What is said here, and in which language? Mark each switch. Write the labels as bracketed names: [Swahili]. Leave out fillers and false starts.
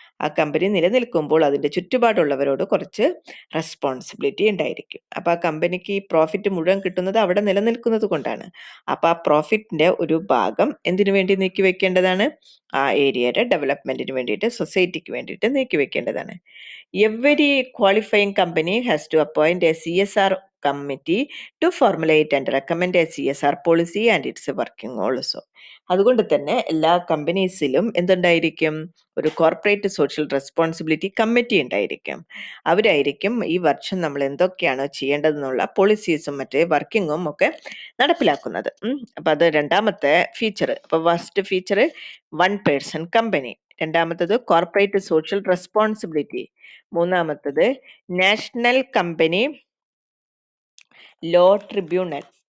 [Malayalam] ആ കമ്പനി നിലനിൽക്കുമ്പോൾ അതിൻ്റെ ചുറ്റുപാടുള്ളവരോട് കുറച്ച് റെസ്പോൺസിബിലിറ്റി ഉണ്ടായിരിക്കും. അപ്പോൾ ആ കമ്പനിക്ക് ഈ പ്രോഫിറ്റ് മുഴുവൻ കിട്ടുന്നത് അവിടെ നിലനിൽക്കുന്നത് കൊണ്ടാണ്. അപ്പോൾ ആ പ്രോഫിറ്റിൻ്റെ ഒരു ഭാഗം എന്തിനു വേണ്ടി നീക്കി വെക്കേണ്ടതാണ്? ആ ഏരിയയുടെ ഡെവലപ്മെൻറ്റിന് വേണ്ടിയിട്ട്, സൊസൈറ്റിക്ക് വേണ്ടിയിട്ട് നീക്കി വെക്കേണ്ടതാണ്. [English] Every qualifying company has to appoint a CSR committee to formulate and recommend a CSR policy and its working also. [Malayalam] അതുകൊണ്ട് തന്നെ എല്ലാ കമ്പനീസിലും എന്തുണ്ടായിരിക്കും? ഒരു കോർപ്പറേറ്റ് സോഷ്യൽ റെസ്പോൺസിബിലിറ്റി കമ്മിറ്റി ഉണ്ടായിരിക്കും. അവരായിരിക്കും ഈ വർഷം നമ്മൾ എന്തൊക്കെയാണോ ചെയ്യേണ്ടതെന്നുള്ള പോളിസീസും മറ്റേ വർക്കിങ്ങും ഒക്കെ നടപ്പിലാക്കുന്നത്. അപ്പം അത് രണ്ടാമത്തെ ഫീച്ചർ. അപ്പോൾ ഫസ്റ്റ് ഫീച്ചർ 1 person കമ്പനി, രണ്ടാമത്തത് കോർപ്പറേറ്റ് സോഷ്യൽ റെസ്പോൺസിബിലിറ്റി, മൂന്നാമത്തത് നാഷണൽ കമ്പനി ലോ ട്രിബ്യൂണൽ.